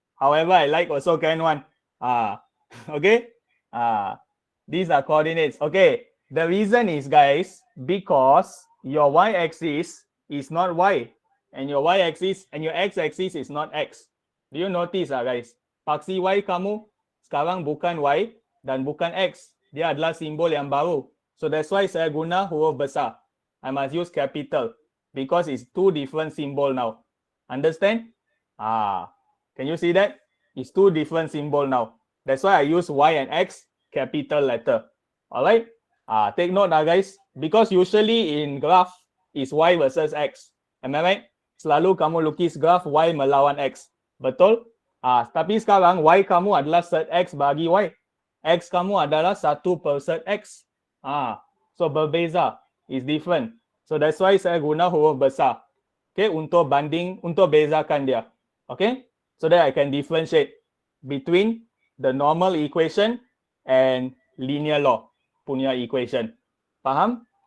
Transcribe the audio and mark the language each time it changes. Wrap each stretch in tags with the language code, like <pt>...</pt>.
<en>However I like also can one. Okay. These are coordinates. Okay. The reason is, guys, because your y-axis is not y, and your y-axis and your x-axis is not x. Do you notice, guys?</en> <ms>Paksi y kamu sekarang bukan y dan bukan x. Dia adalah simbol yang baru.</ms> <en>So that's why</en> <ms>saya guna huruf besar.</ms> <en>I must use capital because it's two different symbol now. Understand? Can you see that? It's two different symbol now. That's why I use Y and X capital letter. Alright? Take note, guys. Because usually in graph is Y versus X. Am I right?</en> <ms>Selalu kamu lukis graph Y melawan X. Betul? Tapi sekarang Y kamu adalah set X bagi Y. X kamu adalah 1 per set X. So berbeza,</ms> <en>is different. So that's why</en> <ms>saya guna huruf besar.</ms> <en>Okay,</en> <ms>untuk banding, untuk bezakan dia.</ms> <en>Okay, so that I can differentiate between the normal equation and linear law punya equation.</en> <ms>Faham?</ms>